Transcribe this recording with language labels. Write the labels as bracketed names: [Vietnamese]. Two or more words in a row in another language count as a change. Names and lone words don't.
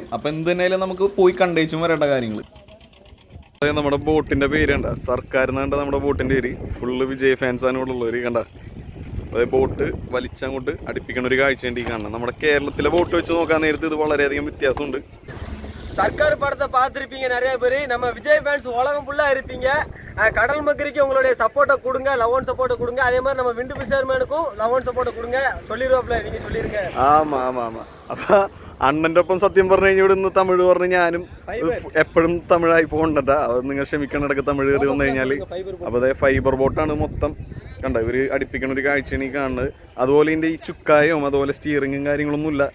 [Malayalam] അപ്പോൾ എന്ത് തന്നെയാലും നമുക്ക് പോയി കണ്ടേച്ചും വരേണ്ട കാര്യങ്ങൾ. അതായത് നമ്മുടെ ബോട്ടിൻ്റെ പേര് കണ്ട, സർക്കാർ എന്നാണ്ട് നമ്മുടെ ബോട്ടിൻ്റെ പേര്. ഫുള്ള് വിജയ് ഫാൻസാണ് ഇവിടെ ഉള്ളവർ കണ്ട. അതായത് ബോട്ട് വലിച്ചങ്ങോട്ട് അടുപ്പിക്കണ ഒരു കാഴ്ച വേണ്ടി കാണണം. നമ്മുടെ കേരളത്തിലെ ബോട്ട് വെച്ച് നോക്കാൻ നേരത്ത് ഇത് വളരെയധികം വ്യത്യാസമുണ്ട്. [Tamil] சர்க்கார் படத்தை பார்த்துருப்பீங்க நிறைய பேர். நம்ம விஜய் ஃபேன்ஸ் உலகம் ஃபுல்லாக இருப்பீங்க. கடல் மக்களுக்கு உங்களுடைய சப்போர்ட்டை கொடுங்க, [English] love and supportai [Tamil] கொடுங்க. அதே மாதிரி நம்ம விண்டு ஃபிஷர்மேனுக்கும் [English] love and supportai [Tamil] கொடுங்க. சொல்லிடுவாப்ல, நீங்கள் சொல்லிடுங்க. ആമാ. [Malayalam] അപ്പോൾ അണ്ണൻ്റെ ഒപ്പം സത്യം പറഞ്ഞു കഴിഞ്ഞാൽ ഇവിടെ നിന്ന് തമിഴ് പറഞ്ഞ് ഞാനും എപ്പോഴും തമിഴായി പോകണ്ടട്ടാ. അത് നിങ്ങൾ ക്ഷമിക്കണം, ഇടയ്ക്ക് തമിഴ് കയറി വന്നു കഴിഞ്ഞാൽ. അപ്പോൾ അതായത് ഫൈബർ ബോട്ടാണ് മൊത്തം കണ്ട. ഇവർ അടുപ്പിക്കണ ഒരു കാഴ്ചയാണ് ഈ കാണുന്നത്. അതുപോലെ ഇതിൻ്റെ ഈ ചുക്കായവും അതുപോലെ സ്റ്റിയറിങ്ങും കാര്യങ്ങളൊന്നും ഇല്ല.